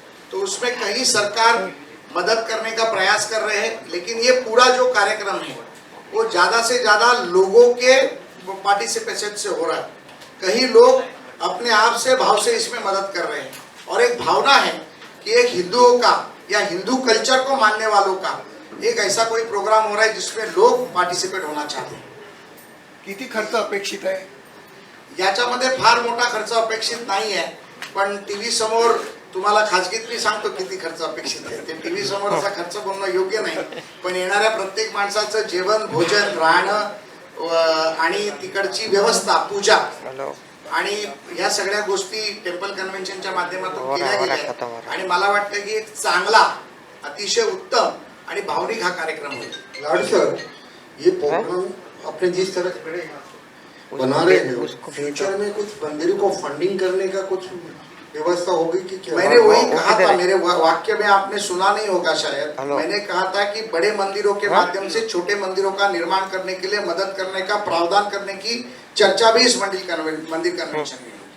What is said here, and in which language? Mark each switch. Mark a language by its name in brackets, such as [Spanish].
[Hindi] तो उसमें कहीं सरकार मदद करने का प्रयास कर रहे हैं, लेकिन ये पूरा जो कार्यक्रम है वो ज़्यादा से ज़्यादा लोगों के पार्टिसिपेशन से हो रहा है। कहीं लोग अपने आप से, भाव से इसमें मदद कर रहे हैं, और एक भावना है कि एक हिंदुओं का या हिंदू कल्चर को मानने वालों का एक ऐसा कोई प्रोग्राम हो रहा है जिसमें लोग पार्टिसिपेट होना चाहते हैं। [Marathi] किती खर्च अपेक्षित आहे? याच्यामध्ये फार मोठा खर्च अपेक्षित नाही आहे, पण टीव्ही समोर तुम्हाला खाजगीत मी सांगतो किती खर्च अपेक्षित आहे। ते टीव्ही समोर असा खर्च बोलणं योग्य नाही, पण येणाऱ्या प्रत्येक माणसाचं जेवण, भोजन, राहणं आणि तिकडची व्यवस्था, पूजा आणि या सगळ्या गोष्टी टेम्पल कन्व्हेन्शनच्या माध्यमातून केल्या गेल्या आहेत, आणि मला वाटतं की एक चांगला, अतिशय उत्तम आणि भावनिक हा कार्यक्रम होईल। [Hindi] लाड सर, ये प्रोग्राम अपने जिस तरह से बना रहे हैं, फ्यूचर में कुछ मंदिरों को फंडिंग करने का कुछ व्यवस्था होगी कि क्या? मैंने वही कहा था, मेरे वाक्य में आपने सुना नहीं होगा शायद। मैंने कहा था कि बड़े मंदिरों के माध्यम से छोटे मंदिरों का निर्माण करने के लिए मदद करने का प्रावधान करने की चर्चा भी इस मंदिर कन्वेंशन में।